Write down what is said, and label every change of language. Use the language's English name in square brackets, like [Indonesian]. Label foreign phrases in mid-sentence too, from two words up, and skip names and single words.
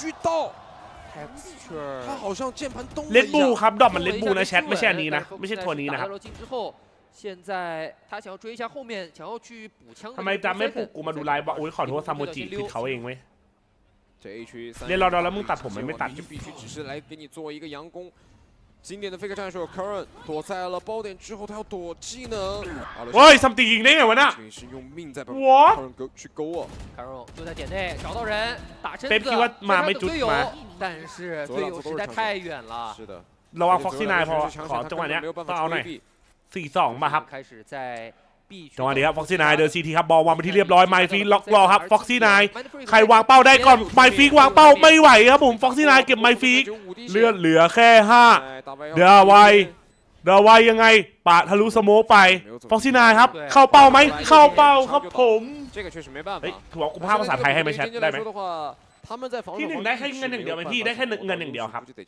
[Thai] เลดบูครับดอกมันเลดบูนะแชทไม่ใช่อันนี้นะไม่ใช่ตัวนี้นะครับทำไมจำไม่ปลุกกูมาดูไลฟ์บอกอุ้ยขอโทษซามโมจิผิดเขาเองเว้ยเรียนรอดแล้วมึงตัดผมไม่ตัด [Chinese] 经典的 fake 战术 ，Current 躲在了包点之后，他要躲技能。 [Thai] เฮ้ยซัมติงยิงได้ไงวะน่ะ [Chinese] 是用命在把 Current 去勾啊。 Current 就在点内找到人，打身子， [Thai] คิดว่ามาไม่จุดมา [Chinese] 但是队友实在太远了。是的， [Thai] ระวัง Foxy Nine พอขอจังหวะเนี้ยต้องเอาหน่อย4-2 มาครับจังหวะนี้ครับ Foxy Nine เดิน CT ครับบอลวางไปที่เรียบร้อยไมฟีล็อกรอครับ Foxy Nine ใครวางเป้าได้ก่อนไมฟีวางเป้าไม่ไหวครับผม Foxy Nine เก็บไมฟีเลือดเหลือแค่5เดี๋ยวไวยังไงปะทะลุสโมกไป Foxy Nine ครับเข้าเป้าไหมเข้าเป้าครับผมเฮ้ยถือว่ากูพากภาษาไทยให้ไหมแชทได้ไหมที่1ได้แค่เงินอย่างเดียวไหมพี่ได้แค่เงินอย่างเดียวครับ